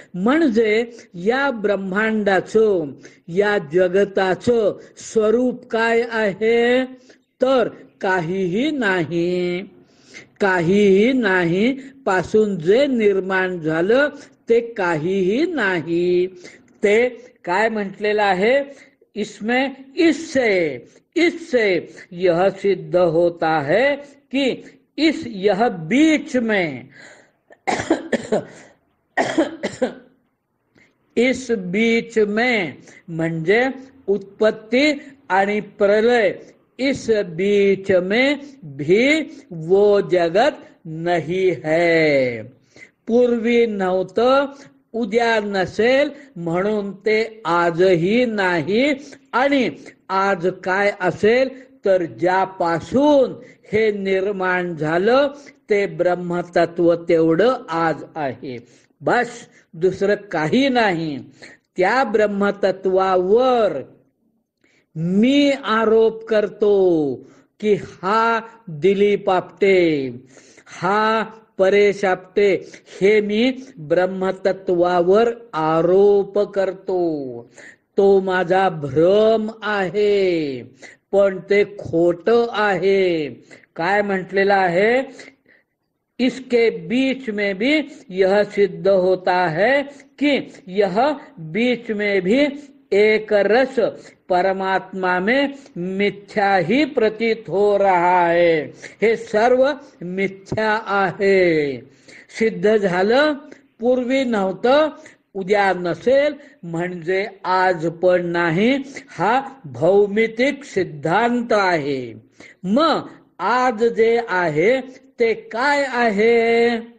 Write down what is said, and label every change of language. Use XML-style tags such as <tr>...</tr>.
<mr>म्हणजे या ब्रह्मांडाचं, या जगताचं स्वरूप काय आहे तर काहीही नाही. काहीही नाही पासून जे निर्माण झालं ते काहीही नाही. ते काय म्हटलेलं आहे?</mr> <hi>इसमें इससे यह सिद्ध होता है कि यह बीच में इस बीच में</hi> <mr>म्हणजे उत्पत्ति आणि प्रलय,</mr> <hi>इस बीच में भी वो जगत नहीं है.</hi> <mr>पूर्वी नव्हतं, उद्या नसेल म्हणून ते आजही नाही. आणि आज काय असेल तर ज्यापासून हे निर्माण झालं ते ब्रह्मतत्व तेवढं आज आहे. बस दुसरं काही नाही. त्या ब्रह्मतत्वावर मी आरोप करतो की हा दिलीप आपटे, हा परेश आपटे, हे मी ब्रह्मतत्वावर आरोप करतो. तो माझा भ्रम आहे, पण ते खोटं आहे. काय म्हटलेलं आहे?</mr> <hi>इसके बीच में भी यह सिद्ध होता है कि यह बीच में भी एक रस परमात्मा में मिथ्या ही प्रतीत हो रहा है.</hi> <mr>हे सर्व मिथ्या आहे. सिद्ध झालं. पूर्वी नव्हतं, उद्या नसेल म्हणजे आज पण नाही. हा भौमितिक सिद्धांत आहे. मग आज जे आहे ते काय आहे?</mr>